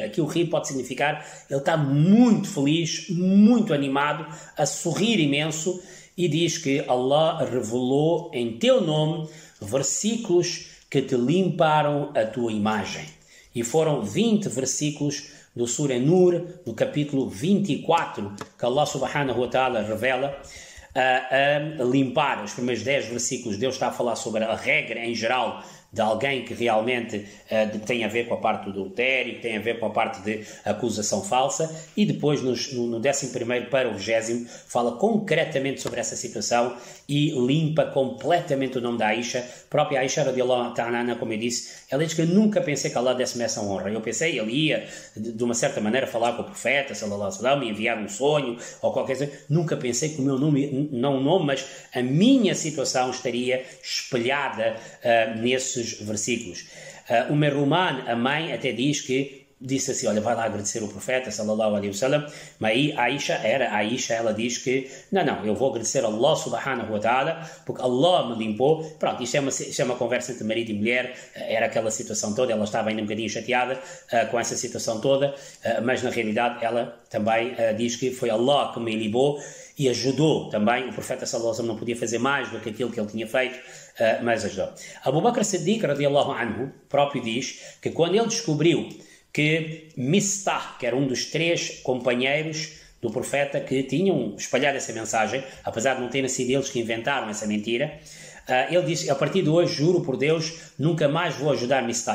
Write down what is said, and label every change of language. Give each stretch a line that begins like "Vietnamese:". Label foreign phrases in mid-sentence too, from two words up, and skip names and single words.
Portuguese: Aqui o rir pode significar ele está muito feliz, muito animado, a sorrir imenso e diz que Allah revelou em teu nome versículos que te limparam a tua imagem. E foram 20 versículos do Surah Nur, no capítulo 24, que Allah
Arabic: سبحانه وتعالى
Portuguese: revela a limpar. Os primeiros 10 versículos, Deus está a falar sobre a regra em geral de alguém que realmente tem a ver com a parte do adultério, que tem a ver com a parte de acusação falsa, e depois no 11º para o 20º fala concretamente sobre essa situação e limpa completamente o nome da Aisha. A própria Aisha
Arabic: رضي الله تعالى,
Portuguese: como eu disse, ela diz que eu nunca pensei que Allah desse-me essa honra. Eu pensei, ele ia de uma certa maneira falar com o profeta
Arabic: صلى الله عليه وسلم,
Portuguese: enviar um sonho ou qualquer coisa. Nunca pensei que o meu nome, não o nome, mas a minha situação estaria espelhada nesses versículos. Uma Ruman, a mãe, até disse assim, olha, vai lá agradecer o profeta
Arabic: صلى الله عليه وسلم,
Portuguese: mas aí Aisha, ela diz que não, eu vou agradecer a Allah
Arabic: سبحانه وتعالى,
Portuguese: porque Allah me limpou. Pronto, isto é uma conversa entre marido e mulher, era aquela situação toda, ela estava ainda um bocadinho chateada com essa situação toda, mas na realidade ela também diz que foi Allah que me limpou e ajudou também. O profeta
Arabic: صلى الله عليه وسلم
Portuguese: não podia fazer mais do que aquilo que ele tinha feito, mas ajudou. Abu Bakr Siddiq
Arabic: رضي الله عنه
Portuguese: próprio diz que quando ele descobriu que Mistah, que era um dos 3 companheiros do profeta que tinham espalhado essa mensagem, apesar de não terem sido eles que inventaram essa mentira, ele disse, a partir de hoje, juro por Deus, nunca mais vou ajudar Mistah.